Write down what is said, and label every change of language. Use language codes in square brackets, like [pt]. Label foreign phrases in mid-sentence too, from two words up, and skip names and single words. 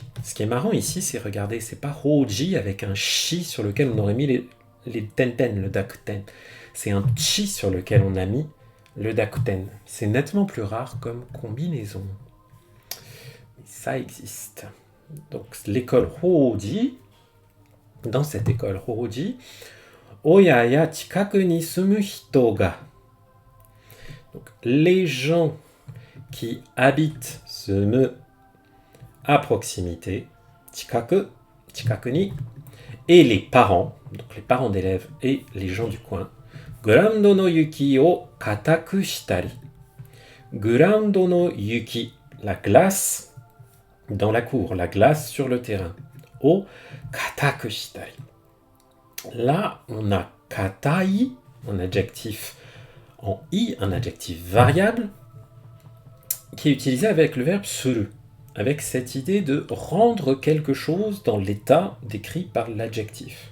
[fr] Ce qui est marrant ici, c'est, regardez, c'est pas Hoji avec un chi sur lequel on aurait mis les tenten, le dakuten. C'est un chi sur lequel on a mis le dakuten. C'est nettement plus rare comme combinaison. Mais ça existe. Donc l'école Hoji, dans cette école Hoji, [ja] 親や近くに住む人が. [fr] Donc les gens qui habitent sumu à proximité, [ja] 近く、近くに, [fr] et les parents, donc les parents d'élèves et les gens du coin, [ja] グラウンドの雪を固くしたり. グラウンドの雪, [fr] la glace dans la cour, la glace sur le terrain. [ja] を固くしたり. [fr] Là, on a katai, un adjectif en i, un adjectif variable, qui est utilisé avec le verbe suru, avec cette idée de rendre quelque chose dans l'état décrit par l'adjectif.